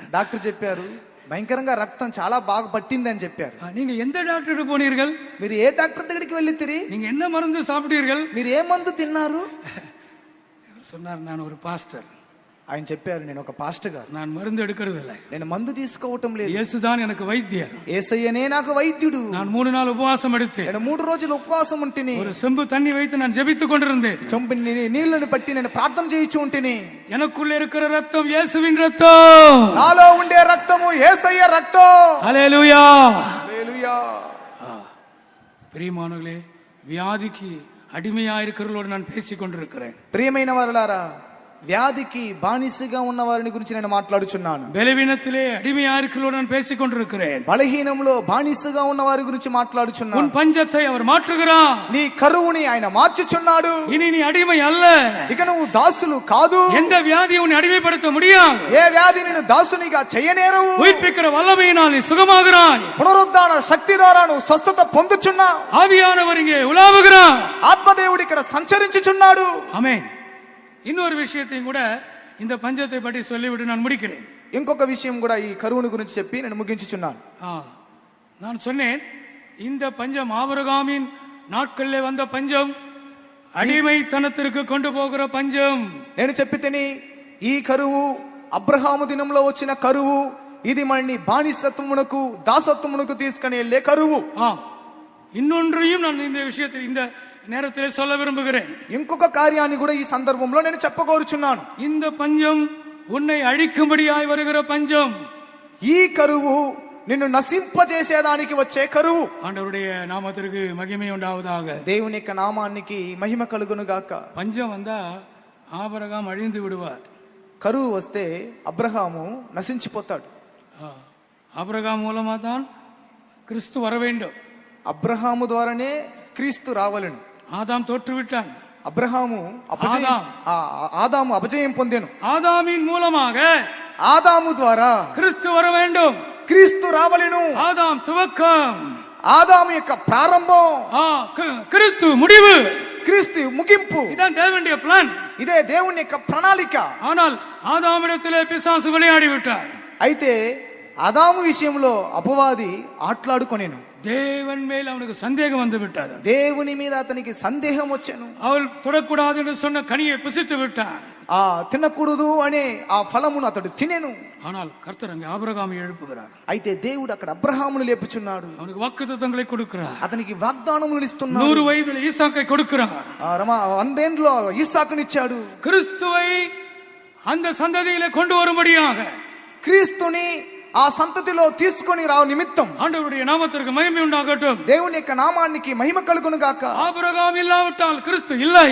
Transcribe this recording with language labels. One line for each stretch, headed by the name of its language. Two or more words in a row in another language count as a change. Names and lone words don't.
Telugu: డాక్టర్ చెప్పారు, భయంకరంగా రక్తం చాలా బాగా పట్టింది అని చెప్పారు.
Tamil: நீங்க எந்த டாக்டர் போனீர்கள்?
Telugu: మీరు ఏ డాక్టర్ దగ్గరికి వెళ్ళితిరి?
Tamil: நீங்க என்ன மருந்து சாப்பிட்டீர்கள்?
Telugu: మీరు ఏ మందు తిన్నారు?
Tamil: சொன்னார், நான் ஒரு பாஸ்டர்.
Telugu: ఆయన చెప్పారు, నేను ఒక పాస్టర్ గారు,
Tamil: நான் மருந்து எடுக்கிறது இல்லை,
Telugu: నేను మందు తీసుకోవటం లేదు,
Tamil: இயேசுதான் எனக்கு வைத்தியர்,
Telugu: యేసయ్యనే నాకు వైద్యుడు.
Tamil: நான் 3 நாள் உபவாசம் எடுத்தேன்.
Telugu: నేను 3 రోజులు ఉపవాసం ఉంటిని.
Tamil: ஒரு செம்பு தண்ணி வைத்து நான் ஜெபித்துக் கொண்டிருந்தேன்.
Telugu: చెంబు నీళ్లను పట్టి నేను ప్రార్థన చేయించు ఉంటిని.
Tamil: எனக்குள்ள இருக்கிற ரத்தம் இயேசுவின் ரத்தம்,
Telugu: నాలో ఉండే రక్తము యేసయ్య రక్తం.
Tamil: ஹல்லேலூயா,
Telugu: హల్లెలూయా.
Tamil: பிரியமானவர்களே, வியாதிக்கு அடிமையா இருக்கிறவர்களோடு நான் பேசிக் கொண்டிருக்கிறேன்.
Telugu: ప్రియమైన వారలారా, వ్యాధికి బానిసగా ఉన్న వారిని గురించి నేను మాట్లాడుచున్నాను.
Tamil: బలహీనத்திலே அடிமையா இருக்கிறவர்களோடு நான் பேசிக் கொண்டிருக்கிறேன்.
Telugu: బలహీనంలో బానిసగా ఉన్న వారి గురించి మాట్లాడుచున్నాను.
Tamil: உன் பஞ்சத்தை அவர் மாற்றுகிறார்.
Telugu: నీ కరువుని ఆయన మార్చుచున్నాడు.
Tamil: இனி நீ அடிமை அல்ல.
Telugu: ఇక నువ్వు దాసులు కాదు.
Tamil: எந்த வியாதியை உன்னை அடிமைப்படுத்த முடியாது.
Telugu: ఏ వ్యాధి నిన్ను దాసునిగా చేయనేరవు.
Tamil: உயிர்ப்பிக்கிற வல்லமையினால் நீ சுகமாகிறாய்.
Telugu: పునరుద్ధాన శక్తి ద్వారా నువ్వు స్వస్థత పొందుచున్నావు.
Tamil: ஆவியானவர் இங்கே உலாவுகிறார்.
Telugu: ఆత్మదేవుడు ఇక్కడ సంచరించుచున్నాడు.
Tamil: ஆமென். இன்னொரு விஷயத்தையும் கூட இந்த பஞ்சத்தை பற்றி சொல்லிவிட்டு நான் முடிக்கிறேன்.
Telugu: ఇంకొక విషయం కూడా ఈ కరువును గురించి చెప్పి నేను ముగించుచున్నాను.
Tamil: நான் சொன்னேன், இந்த பஞ்சம் ஆபிரகாமின் நாட்களிலே வந்த பஞ்சம், அடிமைத்தனத்திற்கு கொண்டு போகிற பஞ்சம்.
Telugu: నేను చెప్పితిని, ఈ కరువు అబ్రహాము దినంలో వచ్చిన కరువు, ఇది మనని బానిసత్వమునకు దాసత్వమునకు తీసుకుని వెళ్ళే కరువు.
Tamil: இன்னொன்றையும் நான் இந்த விஷயத்தில் இந்த நேரத்தில் சொல்ல விரும்புகிறேன்.
Telugu: ఇంకొక కార్యాన్ని కూడా ఈ సందర్భంలో నేను చెప్పకోరుచున్నాను.
Tamil: இந்த பஞ்சம் உன்னை அழிக்கும்படியாய் வருகிற பஞ்சம்.
Telugu: ఈ కరువు నిన్ను నశింపజేసేదానికి వచ్చే కరువు.
Tamil: ஆண்டவருடைய நாமத்திற்கு மகிமை உண்டாவதாக.
Telugu: దేవుని యొక్క నామానికి మహిమ కలుగును గాక.
Tamil: பஞ்சம் வந்தா ஆபிரகாம் அழிந்து விடுவார்.
Telugu: కరువు వస్తే అబ్రహాము నశించిపోతాడు.
Tamil: ஆபிரகாம் மூலமா தான் கிறிஸ்து வர வேண்டும்.
Telugu: అబ్రహాము ద్వారానే క్రీస్తు రావలను.
Tamil: ஆதாம் தோற்றுவிட்டான்.
Telugu: ఆదాము అపజయం పొందెను.
Tamil: ஆதாமின் மூலமாக
Telugu: ఆదాము ద్వారా
Tamil: கிறிஸ்து வர வேண்டும்.
Telugu: క్రీస్తు రావలెను.
Tamil: ஆதாம் துவக்கம்,
Telugu: ఆదాము యొక్క ప్రారంభం,
Tamil: கிறிஸ்து முடிவு,
Telugu: క్రీస్తు ముగింపు.
Tamil: இதான் தேவனுடைய பிளான்.
Telugu: ఇదే దేవుని యొక్క ప్రణాళిక.
Tamil: ஆனால் ஆதாமிடத்திலே பிசாசு விளையாடி விட்டார்.
Telugu: అయితే ఆదాము విషయంలో అపవాది ఆట్లాడుకొనెను.
Tamil: தேவன் மேல் அவனுக்கு சந்தேகம் வந்து விட்டார்.
Telugu: దేవుని మీద అతనికి సందేహం వచ్చెను.
Tamil: அவள் தொடக்கூடாது என்று சொன்ன கனியை புசித்து விட்டார்.
Telugu: తినకూడదు అనే ఆ ఫలమును అతడు తినెను.
Tamil: ஆனால் கர்த்தர் அங்கே ஆபிரகாமை எழுப்புகிறார்.
Telugu: అయితే దేవుడు అక్కడ అబ్రహామును లేపుచున్నాడు.
Tamil: அவனுக்கு வாக்குத்தத்தங்களை கொடுக்கிறார்.
Telugu: అతనికి వాగ్దానములు ఇస్తున్నాడు.
Tamil: 100 వయதில் ஈசாக்கை கொடுக்கிறார்.
Telugu: 100 ఇస్సాకునిచ్చాడు.
Tamil: கிறிஸ்துவை அந்த சந்ததியிலே கொண்டு வரும்படியாக,
Telugu: క్రీస్తుని ఆ సంతతిలో తీసుకొని రావు నిమిత్తం
Tamil: ஆண்டவருடைய நாமத்திற்கு மகிமை உண்டாகட்டும்.
Telugu: దేవుని యొక్క నామానికి మహిమ కలుగును గాక.
Tamil: ஆபிரகாம் இல்லாவிட்டால் கிறிஸ்து இல்லை.